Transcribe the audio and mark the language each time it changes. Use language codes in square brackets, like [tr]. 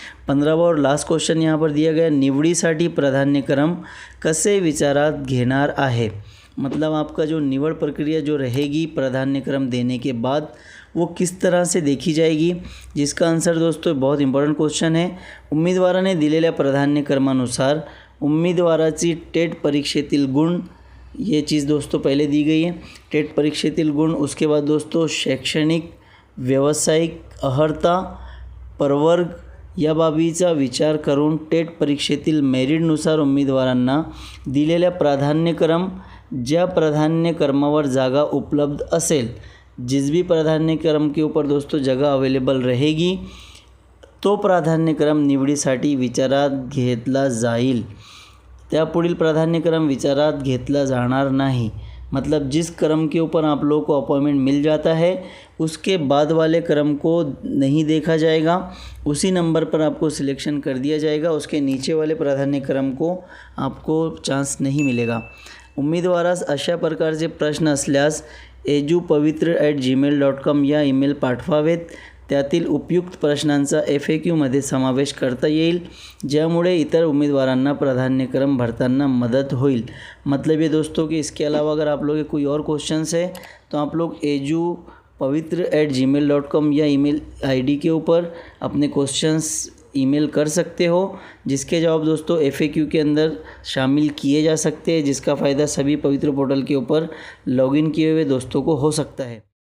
[hi] 15वां और last question यहाँ पर दिया गया, [mr] निवडीसाठी प्राधान्यक्रम कसे विचारात घेणार आहे. [hi] मतलब आपका जो निवड प्रक्रिया जो रहेगी प्राधान्यक्रम देने के बाद वो किस तरह से देखी जाएगी, जिसका आंसर दोस्तों बहुत इंपॉर्टंट क्वेश्चन है. [mr] उमेदवाराने दिलेल्या प्राधान्यक्रमानुसार उमेदवाराची टेट परीक्षेतील गुण, [hi] ये चीज़ दोस्तों पहले दी गई है, [mr] टेट परीक्षेतील गुण. [hi] उसके बाद दोस्तों [mr] शैक्षणिक, व्यावसायिक अर्हता, प्रवर्ग या बाबीचा विचार करून टेट परीक्षेतील मेरिटनुसार उमेदवारांना दिलेल्या प्राधान्यक्रम, ज्या प्राधान्यक्रमावर जागा उपलब्ध असेल, [hi] जिस भी प्राधान्यक्रम के ऊपर दोस्तों जगह अवेलेबल रहेगी [mr] तो प्राधान्यक्रम निवडीसाठी विचारात घेतला जाईल. त्यापुढील प्राधान्यक्रम विचारात घेतला जाणार नाही. [hi] मतलब जिस क्रम के ऊपर आप लोगों को अपॉइंटमेंट मिल जाता है उसके बाद वाले क्रम को नहीं देखा जाएगा, उसी नंबर पर आपको सिलेक्शन कर दिया जाएगा. उसके नीचे वाले प्राधान्यक्रम को आपको चांस नहीं मिलेगा. [mr] उमेदवारास अशा प्रकारचे प्रश्न असल्यास edupavitra@gmail.com या ईमेल पाठवावेत. त्यातील उपयुक्त प्रश्नांचा FAQमध्ये समावेश करता येईल, ज्यामुळे इतर उम्मीदवारांना प्राधान्यक्रम भरताना मदद होईल. [hi] मतलब ये दोस्तों कि इसके अलावा अगर आप लोग के कोई और क्वेश्चंस है तो आप लोग edupavitra@gmail.com या ईमेल ID के ऊपर अपने क्वेश्चंस ईमेल कर सकते हो, जिसके जवाब दोस्तों FAQ के अंदर शामिल किए जा सकते हैं, जिसका फ़ायदा सभी पवित्र पोर्टल के ऊपर लॉगिन किए हुए दोस्तों को हो सकता है.